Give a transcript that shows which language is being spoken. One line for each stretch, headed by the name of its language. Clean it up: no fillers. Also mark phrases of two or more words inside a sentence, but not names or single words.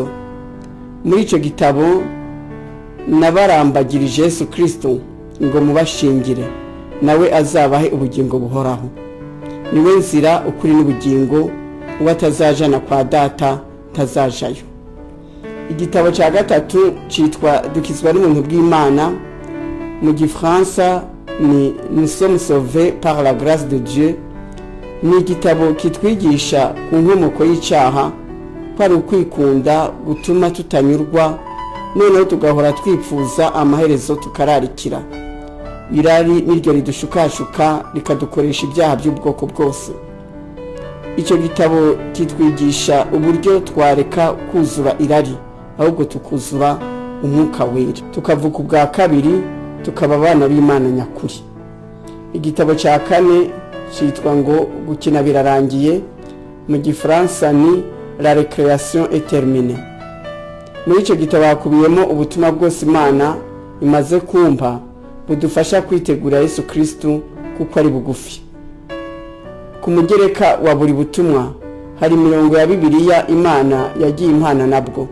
Kinyarwanda: Muri icyo gitabo nabarambagirije Yesu Kristo ngo mubashingire, nawe azabahe ubugingo buhoraho. Niwe nzira, ukuri n'ubugingo, uwo atazajana kwa data ntazajayo. Igitabo cya gatatu cyitwa dukizwa n'ubuntu bw'Imana, mu gifaransa ni Nous sommes sauvés par la grâce de Dieu. Ni igitabo kitwigisha ku nkomoko y'icyaha, ko ari ukwikunda gutuma tutanyurwa, noneho tugahora twipfuza amaherezo tukararikira. Irari niryo ridushukashuka rikadukoresha ibyaha by'ubwoko bwose. Icyo gitabo kitwigisha uburyo twareka kuzura irari, ahubwo tukuzura umwuka wera, tukavuka ubwa kabiri, tukaba abana b'Imana nyakuri. Igitabo cya kane cyitwa ngo gukina birarangiye, mu gifaransa ni La récréation est terminée. Muri icyo gitabo hakubiyemo ubutumwa bwose Imana imaze kumpa budufasha kwitegura Yesu Kristo, kuko ari bugufi. Ku mugereka wa buri butumwa hari imirongo ya Bibiliya Imana yagiye impana nabwo.